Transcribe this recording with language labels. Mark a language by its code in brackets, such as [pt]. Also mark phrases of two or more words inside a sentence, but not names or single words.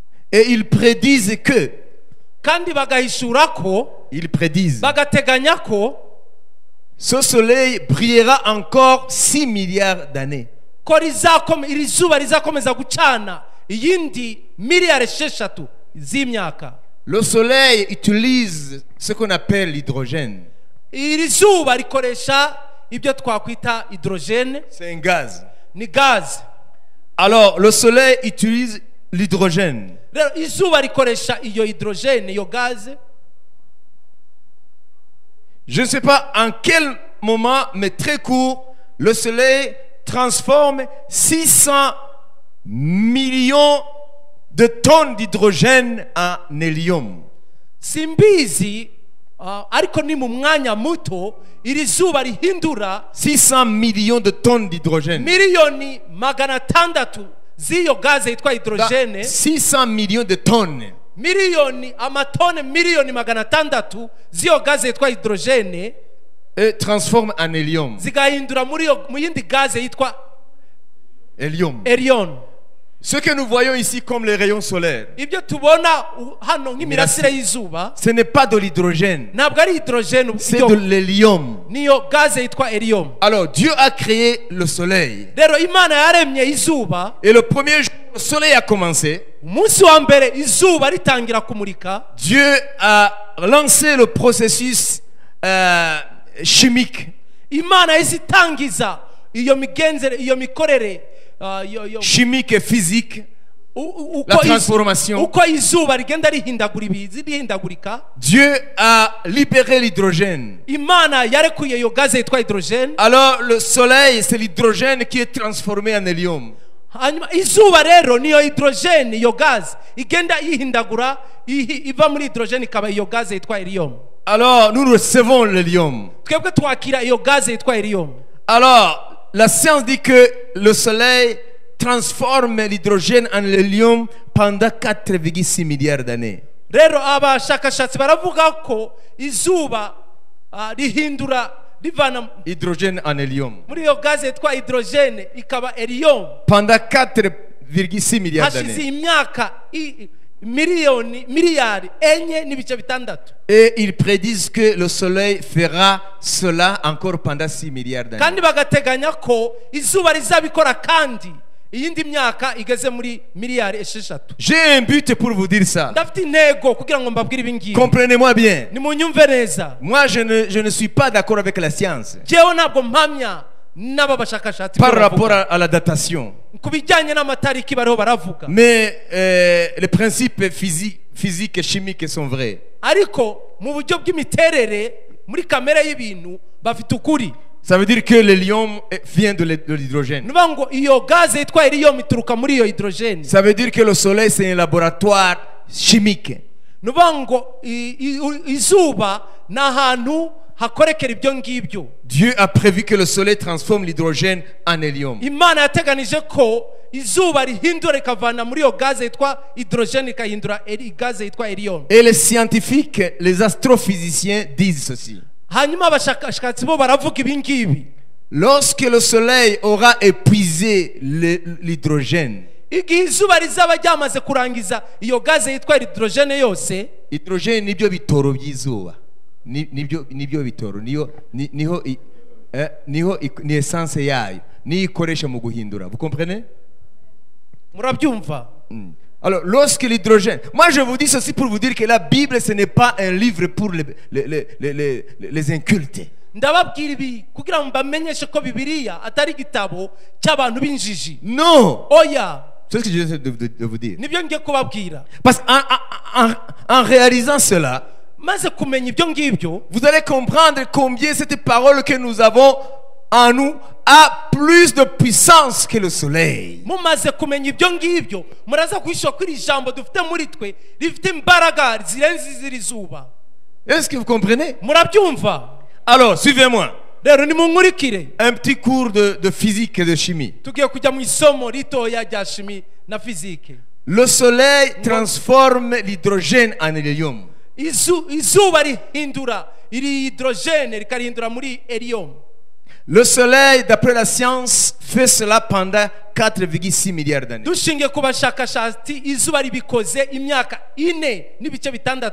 [fr] Et ils prédisent que, [rw] kandi bagahishura ko [fr] ils prédisent, [rw] bagateganya ko [fr] ce soleil brillera encore 6 milliards d'années. [rw] ko iri zuba rizakomeza gucana iyindi miliyari 6 z'imyaka. [fr] Le soleil utilise ce qu'on appelle l'hydrogène. [rw] Iri zuba rikoresha ibyo twakwita hydrogène, [fr] C'est un gaz. [rw] ni gaz. [fr] Alors, le soleil utilise l'hydrogène. [rw] Rero izuba rikoresha iyo hydrogène, iyo gaz. [fr] Je ne sais pas en quel moment, mais très court, le soleil transforme 600 millions de tonnes d'hydrogène en hélium. [rw] Simbizi, ariko ni mu mwanya muto iri zuba rihindura [fr] 600 millions de tonnes d'hydrogène. [rw] miliyoni 600 z'iyo gaze yitwa hydrogène. [fr] 600 millions de tonnes. [rw] Miliyoni amatone miliyoni 600 z'iyo gaze yitwa hydrogène [fr] Et transforme en hélium. [rw] zigahindura mu yindi gaze yitwa [fr] Hélium. [rw] helium. [fr] Ce que nous voyons ici comme les rayons solaires, [rw] Ibyo tubona hano nk'imirasire y'izuba [fr] ce n'est pas de l'hydrogène, [rw] ntabwo ari hydrogène, [fr] c'est de l'hélium. [rw] niyo gaze yitwa helium. [fr] Alors Dieu a créé le soleil. [rw] Rero Imana yaremye izuba, [fr] Et le premier jour, le soleil a commencé. [rw] umunsi wa mbere izuba ritangira kumurika, [fr] Dieu a lancé le processus chimique. [rw] Imana yahise itangiza iyo migenzere, iyo mikorere, [fr] Chimique et physique. [rw] uko [fr] La transformation. [rw] uko izuba rigenda rihindagurika. [fr] Dieu a libéré l'hydrogène. [rw] Imana yarekuye iyo gaze yitwa hydrogène. [fr] Alors le soleil, c'est l'hydrogène qui est transformé en hélium. [rw] Hanyuma izuba rero niyo hydrogène, iyo gaze igenda yihindagura, iva muri hydrogène ikaba iyo gaze yitwa helium. [fr] Alors nous recevons l'hélium. [rw] Twebwe twakira iyo gaze yitwa helium. [fr] Alors la science dit que le soleil transforme l'hydrogène en hélium pendant 4,6 milliards d'années. [rw] Rero abashakashatsi baravuga ko izuba rihindura rivana [fr] Hydrogène en hélium. [rw] muri iyo gaze yitwa hydrogène ikaba helium [fr] Pendant 4,6 milliards [rw] hashize [fr] d'années. [rw] imyaka miliyari 4.6. [fr] Et ils prédisent que le soleil fera cela encore pendant 6 milliards d'années. [rw] Kandi bagateganya ko izuba rizabikora kandi iyindi myaka igeze muri miliyari 6. [fr] J'ai un but pour vous dire ça. [rw] Ndafite intego kugira ngo mbabwire ibi ngibi. [fr] Comprenez-moi bien. [rw] Nimunyumve neza. [fr] Moi, je ne suis pas d'accord avec la science [rw] Jewe ntabwo mpamya n'aba bashakashatsi [fr] par rapport à la datation. [rw] ku bijyanye n'amatariki bariho baravuga. [fr] Mais les principes physiques et chimiques sont vrais. [rw] Ariko mu buryo bw'imiterere muri kamere y'ibintu bafite ukuri. [fr] Ça veut dire que l'hélium vient de l'hydrogène. [rw] Nuvuga ngo iyo gaze yitwa helium ituruka muri iyo hydrogène. [fr] Ça veut dire que le soleil, c'est un laboratoire chimique. [rw] Nuvuga ngo izuba ni ahantu hakorekera ibyo ngibyo. [fr] Dieu a prévu que le soleil transforme l'hydrogène en hélium. [rw] Imana yateganije ko izuba rihindura rikavana muri iyo gaze yitwa hydrogène ikahindura gaze yitwa helium. [fr] Et les scientifiques, les astrophysiciens disent ceci. [rw] Hanyuma abashakashatsi bo baravuga ibi ngibi. [fr] Lorsque le soleil aura épuisé l'hydrogène, [rw] Igihe izuba rizaba ryamaze kurangiza iyo gaze yitwa hydrogène yose, hydrogène nibyo bitoro by'izuba. Nibyo bitoro niho ni essence yayo ni ikoresha mu guhindura. [fr] Vous comprenez? [rw] murabyumva? [fr] Alors, lorsque l'hydrogène... Moi, je vous dis ceci pour vous dire que la Bible, ce n'est pas un livre pour les incultes. [rw] Ndababwira ibi kugira ngo mbamenyeshe ko Bibiliya atari igitabo cy'abantu b'injiji. [fr] Non! [rw] Oya, [fr] C'est ce que je viens de vous dire. [rw] nibyo ngiye kubabwira. [fr] Parce qu'en réalisant cela, [rw] Maze kumenya ibyo ngibyo, [fr] vous allez comprendre combien cette parole que nous avons en nous a plus de puissance que le soleil. [rw] mumaze kumenya ibyo ngibyo, muraza kwishura ko iri jambo dufite muri twe rifite imbaraga zirenze iz'iri zuba. [fr] Est-ce que vous comprenez? [rw] Murabyumva? [fr] Alors, suivez-moi. [rw] Rero nimunkurikire. [fr] Un petit cours de physique et de chimie. [rw] Tugiye kujya mu isomo ritoya rya shimi na fizike. [fr] Le soleil transforme l'hydrogène en hélium. [rw] Izuba rihindura iri hydrogène rikarihindura muri helium. [fr] Le soleil, d'après la science, fait cela pendant 4,6 milliards d'années. [rw] dushingiye ku bashakashatsi izuba ribikoze imyaka 4.6